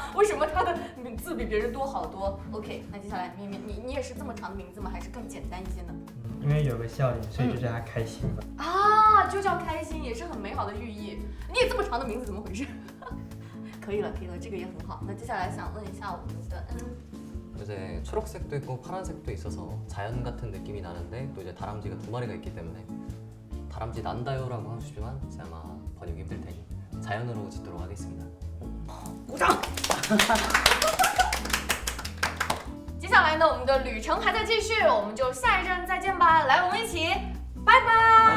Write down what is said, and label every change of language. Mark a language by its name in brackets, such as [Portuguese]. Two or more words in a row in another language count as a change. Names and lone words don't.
[Chinese] 为什么他的字比别人多好多 ？OK， 那接下来咪咪，你也是这么长的名字吗？还是更简单一些呢？因为有个笑脸，所以就叫他开心吧。就叫开心，也是很美好的寓意。你也这么长的名字，怎么回事？可以了，这个也很好。那接下来想问一下我们的 [Korean] 이제 초록색도 있고 파란색도 있어서 자연 같은 느낌이 나는데 또 이제 다람쥐가 2마리가 있기 때문에 다람쥐 난다요라고 하시지만 이제 아마 번역이 힘들 테니 자연으로 짓도록 하겠습니다. [Chinese] 鼓掌！接下来呢，我们的旅程还在继续，我们就下一站再见吧。来，我们一起，拜拜！